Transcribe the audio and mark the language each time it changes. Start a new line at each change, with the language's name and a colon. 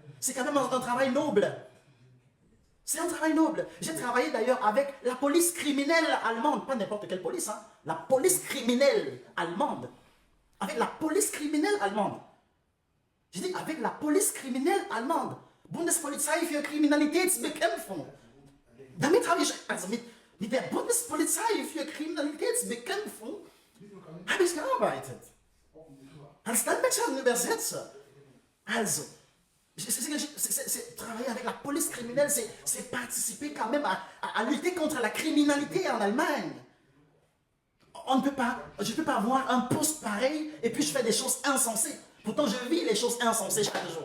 French: C'est quand même un travail noble. C'est un travail noble. J'ai travaillé d'ailleurs avec la police criminelle allemande. Pas n'importe quelle police, hein. La police criminelle allemande. Avec la police criminelle allemande. J'ai dit avec la police criminelle allemande.
German: Bundespolizei für Kriminalitätsbekämpfung. Damit habe ich, also mit der Bundespolizei für Kriminalitätsbekämpfung habe ich gearbeitet. Als Dolmetscher und Übersetzer.
French: Also, c'est travailler avec la police criminelle, c'est participer quand même à lutter contre la criminalité en Allemagne. Je ne peux pas avoir un poste pareil et puis je fais des choses insensées. Pourtant, je vis les choses insensées chaque jour.